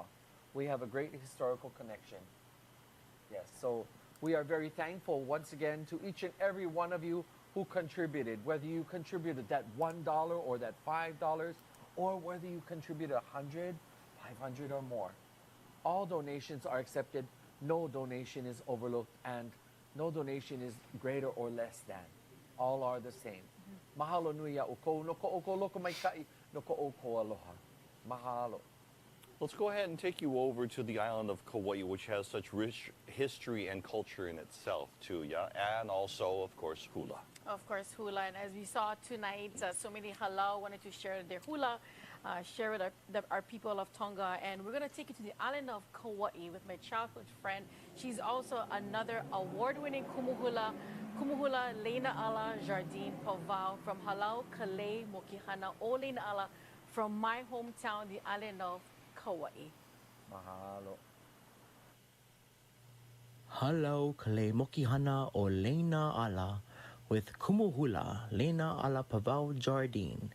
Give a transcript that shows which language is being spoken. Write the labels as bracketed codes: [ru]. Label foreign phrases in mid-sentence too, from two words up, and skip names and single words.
[en] We have a great historical connection. Yes, so we are very thankful once again to each and every one of you who contributed, whether you contributed that $1 or that $5, or whether you contributed 100, 500 or more. All donations are accepted. No donation is overlooked, and no donation is greater or less than. All are the same. [haw] Mahalo nui a uko, no ko oko loko mai kai, no ko oko aloha. Mahalo. [en] Let's go ahead and take you over to the island of Kauai, which has such rich history and culture in itself too, yeah? And also, of course, hula. Of course, hula. And as we saw tonight, so many halau wanted to share their hula, share with our people of Tonga. And we're going to take you to the island of Kauai with my childhood friend. She's also another award-winning kumuhula Leina Ala Jardine Pavao from Halau Kalei Mokihana o Leina Ala from my hometown, the island of Kauai. Mahalo. Halau Kalei Mokihana o Leina Ala with Kumuhula Leina Ala Pavao Jardine.